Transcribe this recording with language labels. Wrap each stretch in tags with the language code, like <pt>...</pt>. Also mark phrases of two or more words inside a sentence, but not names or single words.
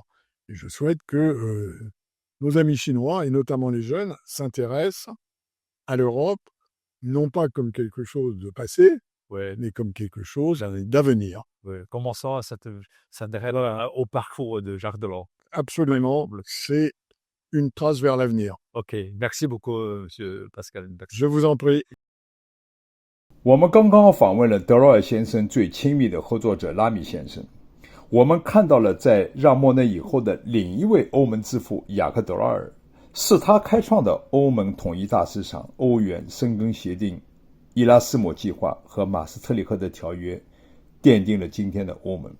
<fr>Et je souhaite que nos amis chinois, et notamment les jeunes, s'intéressent à l'Europe, non pas comme quelque chose de passé, mais comme quelque chose d'avenir. Commençons à s'intéresser au parcours de Jacques Delors. Absolument, c'est une trace vers l'avenir. OK, merci beaucoup, Monsieur Pascal. Je vous en prie.</fr> <zh>我们刚刚访问了德罗尔先生最亲密的合作者拉米先生，我们看到了在让莫内以后的另一位欧盟之父雅克·德罗尔，是他开创的欧盟统一大市场、欧元、申根协定、伊拉斯谟计划和马斯特里克的条约，奠定了今天的欧盟。</zh>